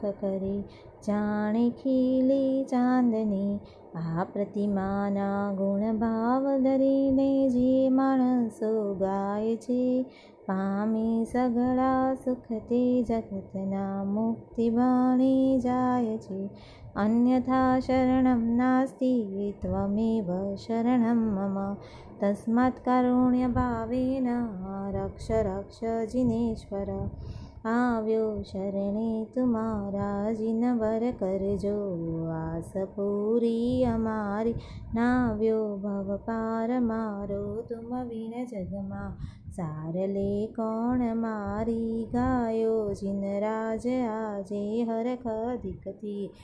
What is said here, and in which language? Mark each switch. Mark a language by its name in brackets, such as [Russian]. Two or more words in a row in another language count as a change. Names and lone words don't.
[Gujarati] કરે જાણે ખીલી ચાંદની આ પ્રતિમાના ગુણ ભાવ ધરીને જે માણસો ગાય છે પામી સઘળા સુખ તે જગતના મુક્તિ બની જાય છે [Sanskrit] अन्यथा शरणं नास्ति त्वमेव शरणं मम तस्मात् कारुण्य भावेन रक्ष रक्ष जिनेश्वर [Gujarati] આવ્યો શરણે તુમારા જીનવર કરજો આસ પૂરી અમારી નાવ્યો ભવ પાર મારો તુમ વિન જગમાં સારલે કોણ મારી ગાયો જીનરાજ આજે હરખ દિકથી